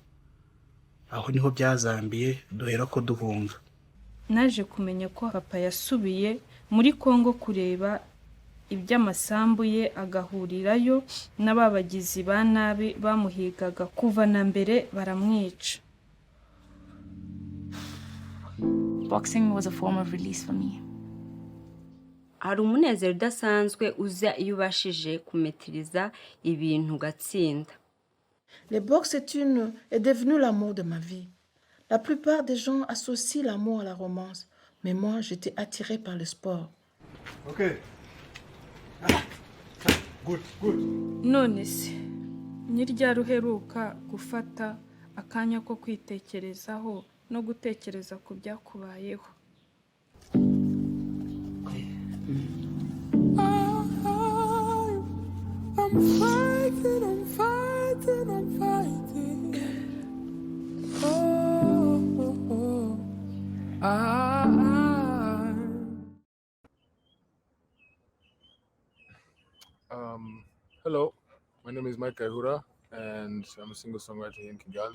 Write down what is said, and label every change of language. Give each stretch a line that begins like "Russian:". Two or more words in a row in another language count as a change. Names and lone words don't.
Kinyarwanda: Aho niho byazambiye duhera ko duhunga. Naje kumenya ko papa yasubiye muri Kongo kureba iby'amasambu ye, agahurirayo n'ababagizi ba nabi bamuhigaga kuva na mbere baramwica.
English: Boxing was a form of release for me.
Kinyarwanda: Hari umunezero udasanzwe uza iyo ubashije kumetiriza ibintu ugatsinda.
French: Le boxe est devenu l'amour de ma vie. La plupart des gens associent l'amour à la romance. Mais moi, j'étais attirée par le sport.
English: Okay. Good, good.
Kinyarwanda: none se ni ryari uheruka gufata akanya ko kwitekerezaho no gutekereza ku byakubayeho?
English: I'm fighting. Hello, my name is Mike Kayihura, and I'm a single songwriter here in Kigali.